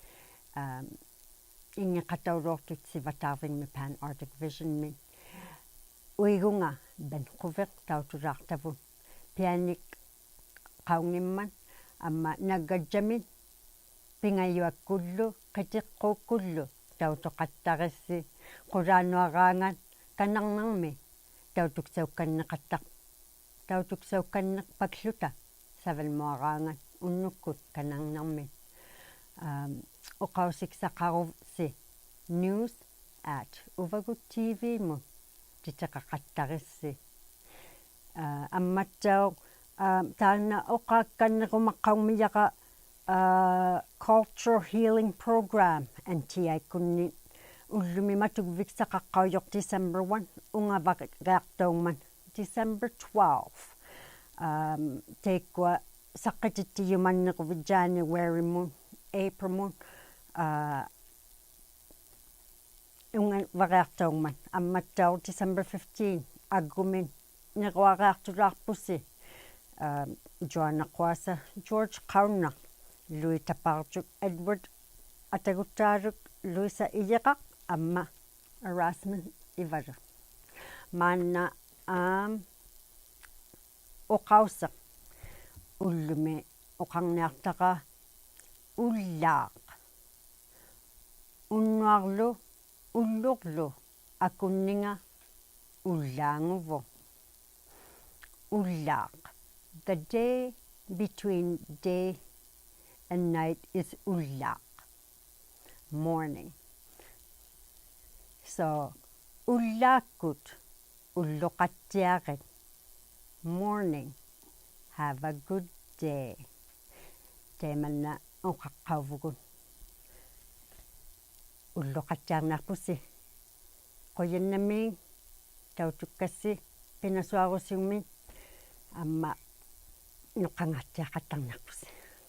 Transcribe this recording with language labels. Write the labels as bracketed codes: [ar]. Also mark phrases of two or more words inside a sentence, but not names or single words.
[iu] ingeqatauluortut sivataarvingmi Pan Arctic Visionmi uigunga Vancouver tautulaartavun pianik qaungimman amma naggadjamin pingayuakkullu qitiqquukkullu tautoqattarissi qulaanuaraangat kanarnermi tautuksaukanneqattaq tautuksaukanneqpakluta savalmuaraangat unnukkut kanarnermi oqausiksaqaruvsi news@Uvagut TV mu titeqaqattarissi ammattau taanna oqaakkannequmaqqaummiyaqa [en] culture healing program [iu] antiaikunni ullumi matukviksaqaqqaujoq December 1 ungavaqaartaungman December 12 teikua saqqitittiyumannequvit January mun April mun ungavaqaartaungman ammattau December 15 aggumin nequaqaartulaarpussi Joanna Quasa George Qaunaq Louis Taparjuk Edward Ataguttaaluk Luisa Iyerak amma Erasmus Ivaru maanna oqauseq ullumi oqarniartaqa ullaaq unnuarlu ullurlu akunninga ullaanguvu ullaaq [en] the day between day and night is [iu] ullaaq morning so ullaakkut ulluqattiaqit [en] morning have a good day [iu] teemanna oqaqqauvugun ulluqattiarnaarpussi qoyannamiin tautukkassi pinasuarusiummi amma nuqqangaattiaqattarnarpussi